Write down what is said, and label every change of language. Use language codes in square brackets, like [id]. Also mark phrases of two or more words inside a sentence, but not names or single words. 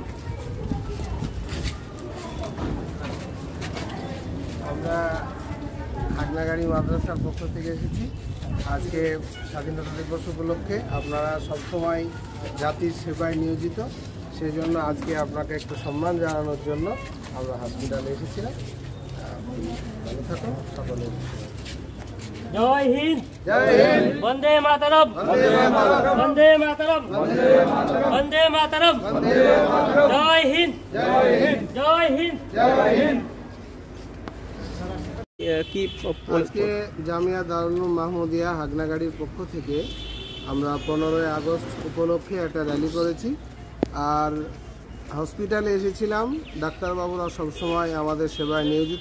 [bn] আমরা হাগনাগাড়ি মাদ্রাসার পক্ষ থেকে এসেছি আজকে স্বাধীনতা দিবস উপলক্ষে। আপনারা সবসময় জাতির সেবায় নিয়োজিত, সেই জন্য আজকে আপনাকে একটু সম্মান জানানোর জন্য আমরা হসপিটালে এসেছিলাম। ভালো থাকুন সকলে। [hi] जय हिंद जय हिंद, [sa] वंदे मातरम বন্দে মাতরম, वंदे मातरम वंदे मातरम [hi] जय हिंद जय हिंद, जय हिंद जय हिंद। [bn] কি আজকে জামিয়া দারুল উলুম মাহমুদিয়া হাগনাগাড়ির পক্ষ থেকে আমরা 15ই আগস্ট উপলক্ষে একটা র্যালি করেছি। আর হসপিটালে এসেছিলাম, ডাক্তারবাবুরা সবসময় আমাদের সেবায় নিয়োজিত।